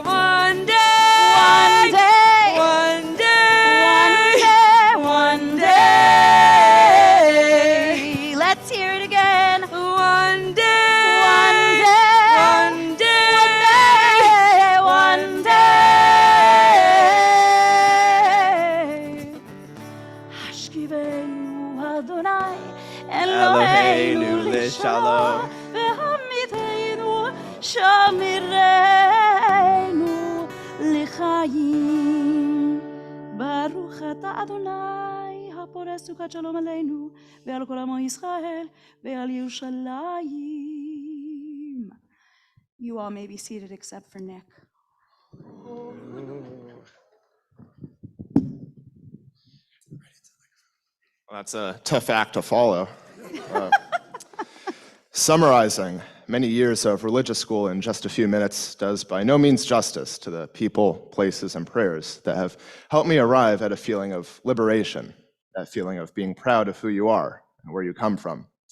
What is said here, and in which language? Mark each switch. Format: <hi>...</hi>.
<en>One day, one day, one day, one day. Let's hear it again. One day, one day, one day, one day.</en> <he>השכיבנו אדוני אלוהינו לשלום והעמידנו שומרנו לחיים. ברוך אתה אדוני הפורס סוכת שלום עלינו ועל כל עמו ישראל ועל ירושלים.</he> <en>You all may be seated except for Nick. Well, that's a tough act to follow. Summarizing many years of religious school in just a few minutes does by no means justice to the people, places, and prayers that have helped me arrive at a feeling of liberation, that feeling of being proud of who you are and where you come from.</en>